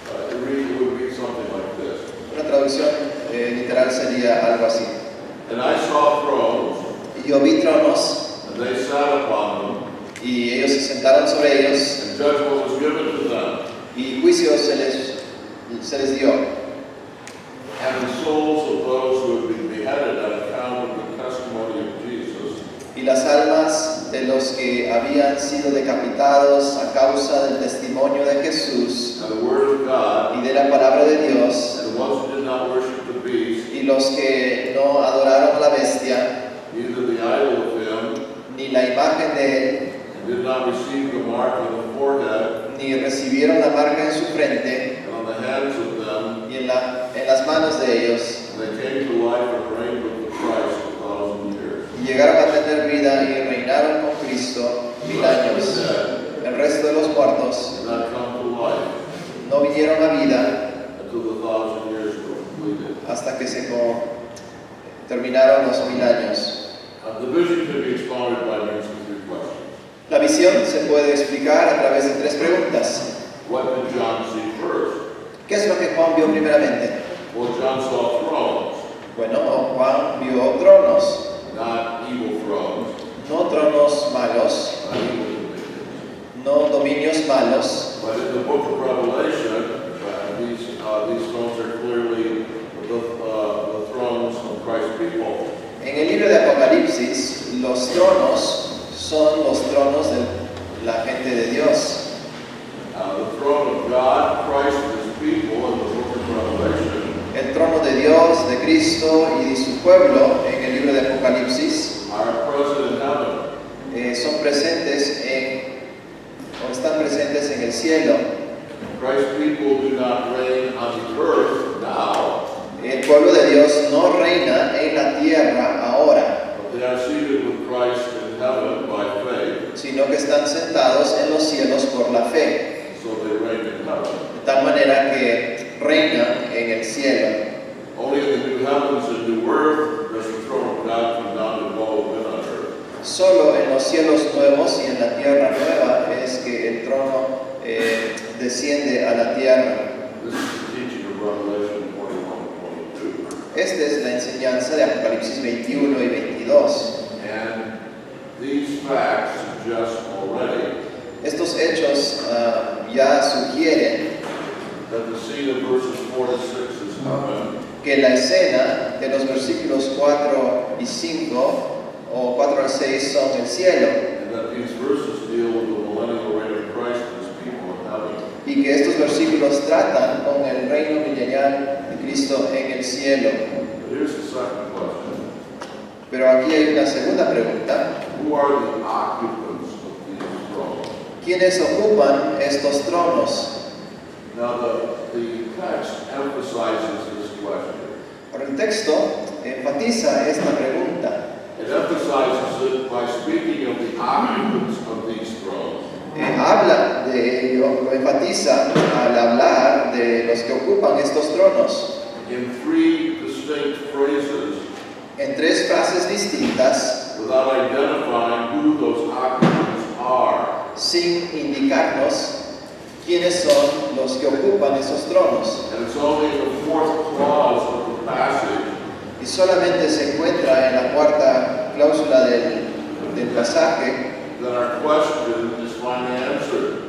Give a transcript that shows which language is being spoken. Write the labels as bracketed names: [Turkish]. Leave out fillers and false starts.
[English] It would read something like this. [Spanish] Una traducción literal sería algo así. [English] And I saw thrones, [Spanish] Y yo vi tronos, [English] and they sat upon them, [Spanish] y ellos se sentaron sobre ellos, [English] and judgment was given to them. [Spanish] y juicio se les dio. [English] And the souls of those who had been beheaded on account of the testimony of Jesus [Spanish] Y las almas de los que habían sido decapitados a causa del testimonio de Jesús [English] and the word of God, [Spanish] y de la palabra de Dios, [English] and the ones who did not worship the beast, [Spanish] y los que no adoraron a la bestia, [English] neither the idol of him, [Spanish] ni la imagen de él, [English] and did not receive the mark on the forehead [Spanish] ni recibieron la marca en su frente [English] and on the hands of them, [Spanish] y en las manos de ellos, [English] and they came to life and reigned with Christ 1,000 years. [Spanish] y llegaron a tener vida y reinaron con Cristo 1000 años. El resto de los muertos [English] Did not come to life [Spanish] no vinieron a vida [English] until the 1,000 years were completed. [Spanish] hasta que se terminaron los 1000 años. [English] The vision can be expounded by means of three questions. [Spanish] La visión se puede explicar a través de tres preguntas. [English] What did John see first? [Spanish] ¿Qué es lo que Juan vio primeramente? [English] Well, John saw thrones, [Spanish] Bueno, Juan vio tronos, [English] not evil thrones, [Spanish] no tronos malos, [English] not evil dominions. [Spanish] no dominios malos. [English] But in the book of Revelation, these thrones are clearly the thrones of Christ's people. [Spanish] En el libro de Apocalipsis, los tronos son los tronos de la gente de Dios. [English] The throne of God, Christ, and His people in the book of Revelation [Spanish] El trono de Dios, de Cristo y de su pueblo en el libro de Apocalipsis [English] are present in heaven. [Spanish] son presentes o están presentes en el cielo. [English] Christ's people do not reign on the earth now, [Spanish] El pueblo de Dios no reina en la tierra ahora, [English] but they are seated with Christ in heaven by faith, [Spanish] sino que están sentados en los cielos por la fe, [English] so they reign in heaven. [Spanish] de tal manera que reinan en el cielo. [English] Only in the new heavens and new earth does the throne of God come down to dwell within on earth. [Spanish] Solo en los cielos nuevos y en la tierra nueva es que el trono desciende a la tierra. [English] This is the teaching of Revelation 21 and 22. [Spanish] Esta es la enseñanza de Apocalipsis 21 y 22. [English] And these facts suggest already [Spanish] Estos hechos ya sugieren [English] that the scene of verses 4 to 6 is heaven, [Spanish] que la escena de los versículos 4 y 5 o 4 al 6 son el cielo, [English] and that these verses deal with the millennial reign of Christ and His people in heaven. [Spanish] y que estos versículos tratan con el reino milenial de Cristo en el cielo. [English] But here's the second question. [Spanish] Pero aquí hay una segunda pregunta. [English] Who are the occupants of these thrones? [Spanish] ¿Quiénes ocupan estos tronos? [English] Now the text emphasizes this question. [Spanish] Ahora el texto enfatiza esta pregunta. [English] It emphasizes it by speaking of the occupants of these thrones. [Spanish] Habla de ello, lo enfatiza al hablar de los que ocupan estos tronos [English] In three distinct phrases [Spanish] en tres frases distintas, [English] without identifying who those occupants are. [Spanish] sin indicarnos quiénes son los que ocupan esos tronos. [English] And it's only in the fourth clause of the passage [Spanish] Y solamente se encuentra en la cuarta cláusula del pasaje [English] that our question is finally answered.